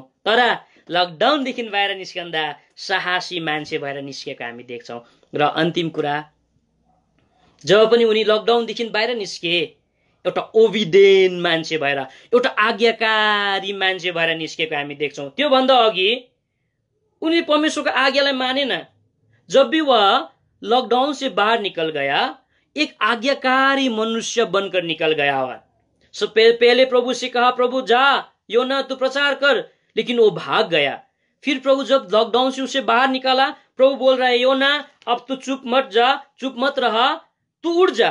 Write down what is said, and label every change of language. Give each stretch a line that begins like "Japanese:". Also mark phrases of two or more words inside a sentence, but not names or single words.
Nepali: तर लकडाउनदेखि बाहिर निस्कँदा साहसी मान्छे भएर निस्केको हामी देख्छौं। र अन्तिम कुरा, जब पनि उनी लकडाउनदेखि बाहिर निस्के, एउटा ओबिडेन्ट मान्छे भएर, एउटा आज्ञाकारी मान्छे भएर निस्केको हामी देख्छौं। त्यो भन्दा अघि उनी परमेश्वरको आज्ञालाई मानेन।
Hindi: जब भी वह लॉकडाउन से बाहर निकल गया, एक आज्ञाकारी मनुष्य बनकर निकल गया हुआ। पहले प्रभु से कहा, प्रभु जा योना तू प्रचार कर, लेकिन वो भाग गया। फिर प्रभु जब लॉकडाउन से उसे बाहर निकाला, प्रभु बोल रहा है, योना अब तू चुप मत रहा, तू उड़ जा।